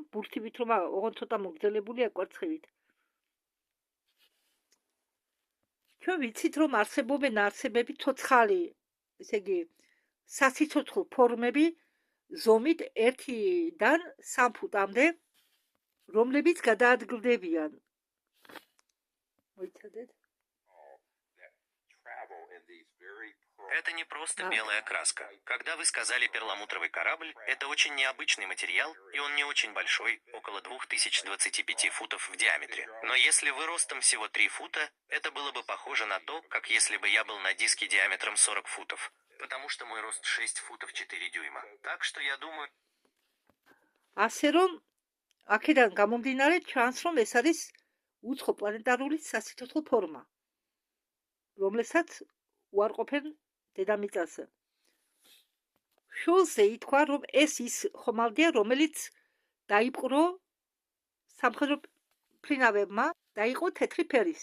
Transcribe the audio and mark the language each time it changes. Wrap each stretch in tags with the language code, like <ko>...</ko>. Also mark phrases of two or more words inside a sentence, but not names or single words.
<ka>ბურთივით რომ ოღონდ ცოტა მოგრძელებულია კვერცხივით. ჩვენ ვიცით, რომ არსებობენ არსებები ცოცხალი, ესე იგი, სასიცოცხლო ფორმები ზომით 1-დან 3 ფუტამდე, რომლებიც გადაადგილდებიან. მოიცადეთ?</ka> <ru>Это не просто белая краска. Когда вы сказали перламутровый корабль, это очень необычный материал, и он не очень большой, около 2025 футов в диаметре. Но если вы ростом всего 3 фута, это было бы похоже на то, как если бы я был на диске диаметром 40 футов. Потому что мой рост 6 футов 4 дюйма. Так что я думаю...</ru> <ka>ასე რომ აქედან გამომდინარე ჩანს, რომ ეს არის უცხო პლანეტარული სასიცოცხლო ფორმა, რომლესაც უარყოფენ დედამიწაზე. შულზე ითქვა, რომ ეს ის ხომალდია, რომელიც დაიპყრო სამხედრო ფრინავებმა და იყო თეთრი ფერის.</ka>